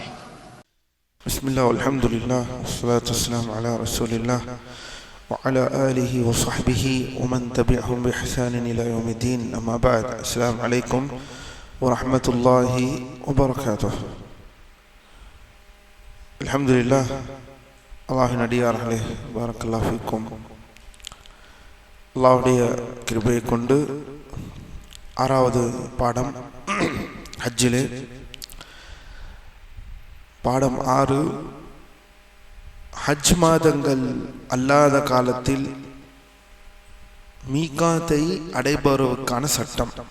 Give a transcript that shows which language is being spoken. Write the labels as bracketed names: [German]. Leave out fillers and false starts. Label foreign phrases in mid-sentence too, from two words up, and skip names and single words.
[Arabic] بسم الله والحمد لله والصلاة والسلام على رسول الله وعلى آله وصحبه ومن تبعهم بإحسان إلى يوم الدين. أما بعد، السلام عليكم ورحمة الله وبركاته. الحمد لله. [Tamil] அல்லாஹின் அடியார்களே, [Arabic] بارك الله فيكم. [Tamil] அல்லாஹ்வுடைய கிருபையை கொண்டு 6வது பாடம் ஹஜ்ஜிலே பாடம் 6, ஹஜ் மாதங்கள் அல்லாத காலத்தில் மீகாத்தை அடைபவருக்கான சட்டம்.